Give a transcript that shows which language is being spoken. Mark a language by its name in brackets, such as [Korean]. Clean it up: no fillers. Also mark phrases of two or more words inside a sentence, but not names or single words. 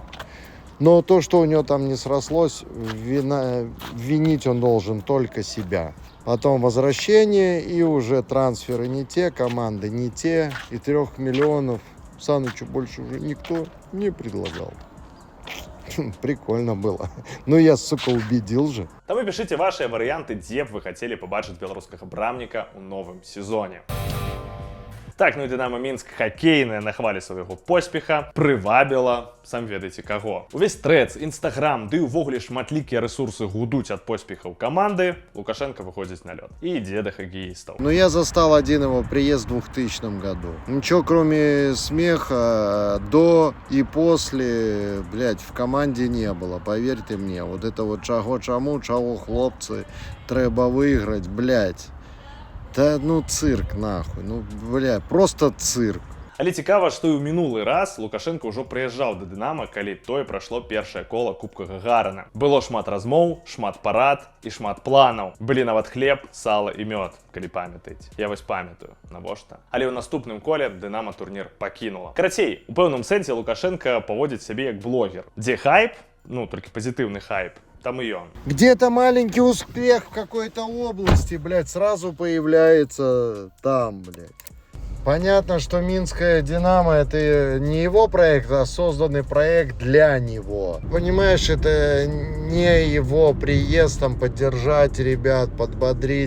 [Russian] Но то, что у него там не срослось, винить он должен только себя. Потом возвращение, и уже трансферы не те, команды не те. И 3 миллионов Санычу больше уже никто не предлагал. Прикольно было. Ну я, сука, убедил же. [Belarusian] Таму пішыце вашыя варыянты, дзе б вы хацелі пабачыць беларускага брамніка ў новым сезоне. Так, ну і Дынамо Мінск хакейная на хвалі свайго поспеха прывабіла, сам ведаеце каго. Увесь трэц, інстаграм, ды ўвогуле шматлікія рэсурсы гудуць ад поспехаў каманды. Лукашенко выходзіць на лёд і ідзе да хоккеистов. [Russian] Ну я застал один его приезд в 2000 году. Ничего кроме смеха до и после, блядь, в команде не было, поверьте мне. Вот это вот чаго хлопцы, треба выиграть, блядь. Да ну цирк нахуй, ну бля, просто цирк. [Belarusian] Але цікава, што і ў мінулы раз Лукашенко ўжо прыязджаў да Дынама, калі тое прайшло першае кола Кубка Гагарына. Было шмат размоў, шмат парад і шмат планаў. Былі нават хлеб, сала і мёд, калі памятаеце. Я вось памятаю, навошта. Але ў наступным коле Дынама турнір пакінула. Карацей, у пэўным сэнсе Лукашенко паводзіць сябе як блогер. Дзе хайп, ну толькі пазітыўны хайп, [Russian] там и он. Где-то маленький успех в какой-то области, блядь, сразу появляется там, блядь. Понятно, что Минская Динамо — это не его проект, а созданный проект для него. Понимаешь, это не его приезд там поддержать ребят, подбодрить.